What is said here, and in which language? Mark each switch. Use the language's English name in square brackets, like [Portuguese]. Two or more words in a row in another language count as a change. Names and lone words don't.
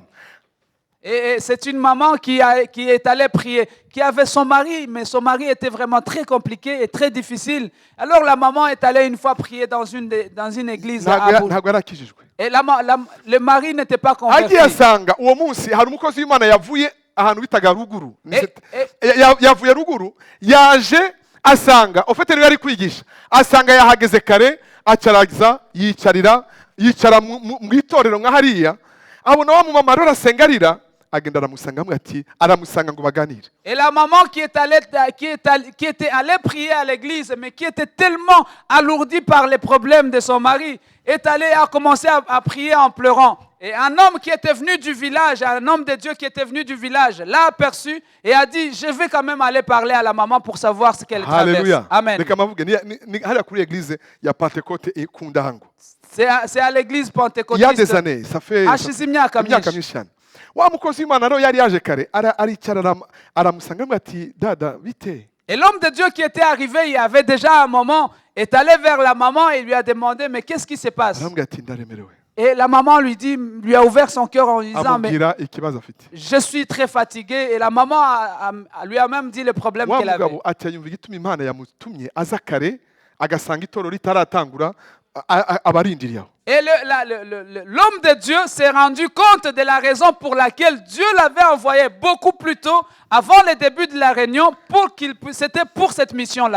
[French] Et c'est une maman qui est allée prier, qui avait son mari, mais son mari était vraiment très compliqué et très difficile. Alors la maman est allée une fois prier dans une église à Bujumbura. [Kinyarwanda] Ntabwo yarakijijwe. [French] Et le mari n'était pas converti. [Kinyarwanda] Agiye asanga uwo munsi hari umukozi w'Imana yavuye ahantu bitaga ruguru. Yavuye ruguru, yaje asanga ofete rero yari kwigisha, asanga yahageze kare, acaragiza yicara mu itorero nka hariya, abona wa mumama rero asengarira, agenda aramusanga ngo baganire. [French] Et la maman qui était allée prier à l'église, mais qui était tellement alourdie par les problèmes de son mari, a commencé à prier en pleurant. Et un homme qui était venu du village, un homme de Dieu qui était venu du village, l'a aperçu et a dit, je vais quand même aller parler à la maman pour savoir ce qu'elle traverse. Alléluia. Amen. C'est à l'église pentecôtiste. Il y a des années, ça fait [Kinyarwanda] imyaka myinshi. Wa mukozi w'Imana rero yari yaje kare, aricara aramusanga ati dada bite. [French] Et l'homme de Dieu qui était arrivé, il y avait déjà un moment, est allé vers la maman et lui a demandé, mais qu'est-ce qui se passe? Et la maman lui a ouvert son cœur en lui disant, mais je suis très fatigué. Et la maman lui a même dit le problème qu'elle avait. Et l'homme de Dieu s'est rendu compte de la raison pour laquelle Dieu l'avait envoyé beaucoup plus tôt, avant le début de la réunion, c'était pour cette mission-là.